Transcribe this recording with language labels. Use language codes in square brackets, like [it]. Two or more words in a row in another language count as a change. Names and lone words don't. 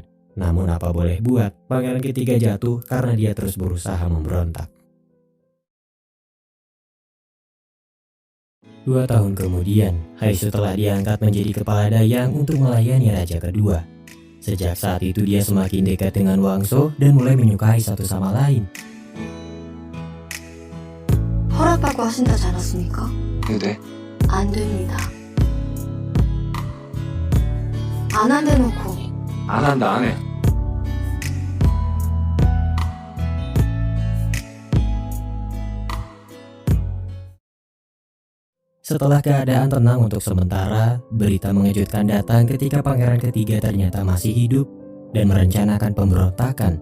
[id] Namun apa boleh buat, pangeran ketiga jatuh karena dia terus berusaha memberontak. 2 tahun kemudian, Haisu telah diangkat menjadi kepala dayang untuk melayani raja kedua. Sejak saat itu dia semakin dekat dengan Wangso dan mulai menyukai satu sama lain. [ko] 허락받고 하신다지 않았습니까? 네. 안 됩니다. 안 한대 놓고 안 한다, 안 해. [id] Setelah keadaan tenang untuk sementara, berita mengejutkan datang ketika pangeran ketiga ternyata masih hidup dan merencanakan pemberontakan.